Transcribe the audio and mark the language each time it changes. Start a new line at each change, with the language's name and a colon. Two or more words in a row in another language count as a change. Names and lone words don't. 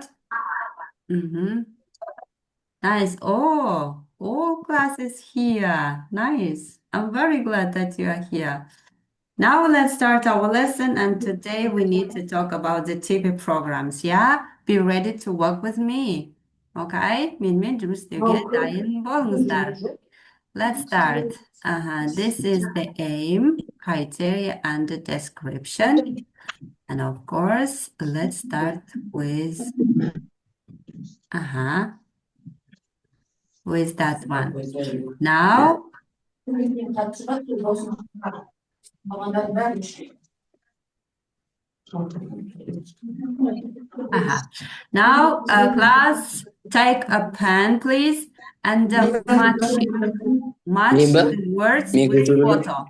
English: Mm-hmm. Nice. Oh, all classes here. Nice. I'm very glad that you are here. Now let's start our lesson, and today we need to talk about the TV programs. Yeah? Be ready to work with me. Okay?
Kazakh: Менімен жұмыс істеуге дайын болыңыздар.
English: Let's start. This is the aim, criteria, and the description. And of course, let's start with that one. Now, now, class, take a pen, please, and match the words with photo.